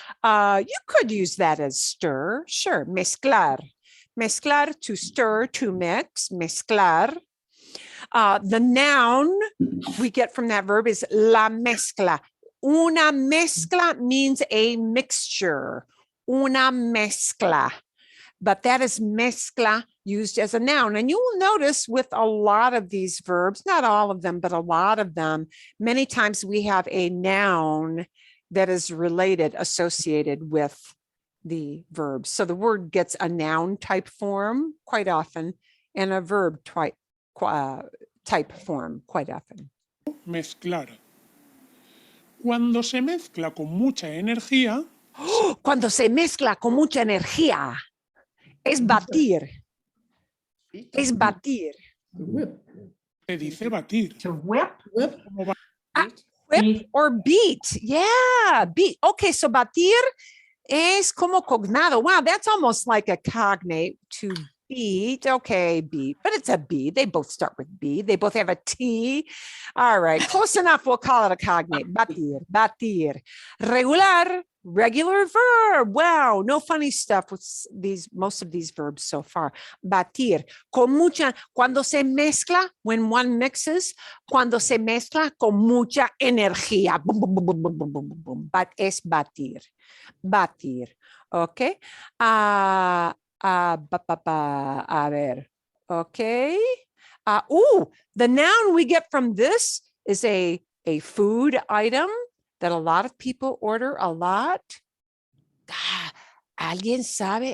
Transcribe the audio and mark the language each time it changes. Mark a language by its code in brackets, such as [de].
[en] You could use that as stir. Sure, mezclar. Mezclar, to stir, to mix, mezclar. The noun we get from that verb is la mezcla. una mezcla means a mixture. Una mezcla. But that is mezcla used as a noun. And you will notice with a lot of these verbs, not all of them, but a lot of them, many times we have a noun that is related, associated with the verb. So the word gets a noun type form quite often and a verb type form quite often. [es] Mezclar. Cuando se mezcla con mucha energía, Cuando se mezcla con mucha energía, es batir. Es batir. [en] To whip. [es] se dice batir. [en] To whip. Whip. [es] Como ba- [en] Whip or beat. Yeah, beat. [es] Okay, so batir es como cognado. [en] Wow, that's almost like a cognate to beat. Okay, beat, but it's a B. They both start with B. They both have a T. All right, close enough. We'll call it a cognate. Batir, batir. Regular, regular verb. Wow, no funny stuff with most of these verbs so far. [es] Batir, con mucha, cuando se mezcla, [en] when one mixes, [es] cuando se mezcla con mucha energía. Boom, boom, boom, boom, boom, boom, boom, boom. Es batir, batir. Okay. A ver, okay. [en] The noun we get from this is a food item that a lot of people order a lot. [es] ¿Alguien sabe?